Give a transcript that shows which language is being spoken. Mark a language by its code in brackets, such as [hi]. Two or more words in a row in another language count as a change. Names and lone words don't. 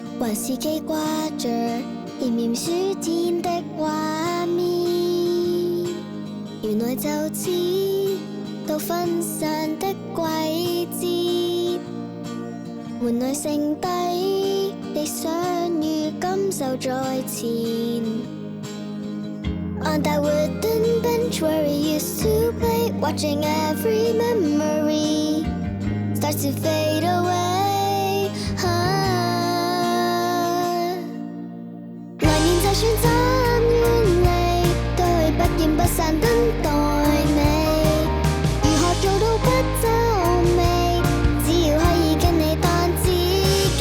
[yue] 還是記掛着炎炎暑天的畫面，原來就此到分散的季節，換來剩低你相遇感受在前。 [en] On that wooden bench where we used to play, watching every memory start to fade away. [yue] 來年就算怎遠離，都會不見不散等待你。如何做到不皺眉？只要可以跟你當知己。